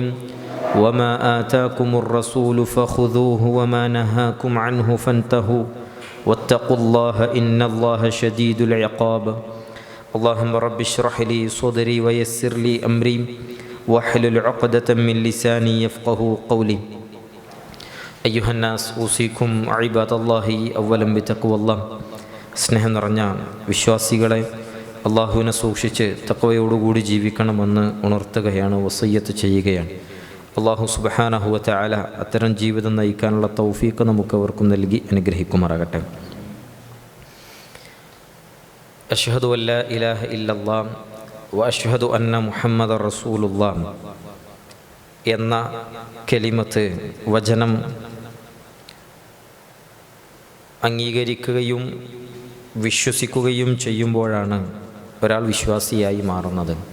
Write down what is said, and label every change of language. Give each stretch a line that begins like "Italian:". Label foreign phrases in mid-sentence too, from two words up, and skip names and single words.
Arabic: وما آتاكم الرسول فخذوه وما نهاكم عنه فانتهوا واتقوا الله إن الله شديد العقاب. اللهم رب اشرح لي صدري ويسر لي أمري واحلل عقدة من لساني يفقه قولي. أيها الناس أوصيكم عباد الله أولا بتقوى الله.
Malayalam: സ്നേഹം നിറഞ്ഞ വിശ്വാസികളെ, അള്ളാഹുവിനെ സൂക്ഷിച്ച് തഖ്വയോടുകൂടി ജീവിക്കണമെന്ന് ഉണർത്തുകയാണ്, വസിയ്യത്ത് ചെയ്യുകയാണ്. അള്ളാഹു
Arabic: سبحانه وتعالى
Malayalam: അത്തരം ജീവിതം നയിക്കാനുള്ള തൗഫീഖ് നമുക്കവർക്കും നൽകി അനുഗ്രഹിക്കുമാറാകട്ടെ.
Arabic: أشهد أن لا إله إلا الله وأشهد أن محمدا رسول الله
Malayalam: എന്ന കലിമത്ത്, വചനം അംഗീകരിക്കുകയും വിശ്വസിക്കുകയും ചെയ്യുമ്പോഴാണ് ഒരാൾ വിശ്വാസിയായി മാറുന്നത്.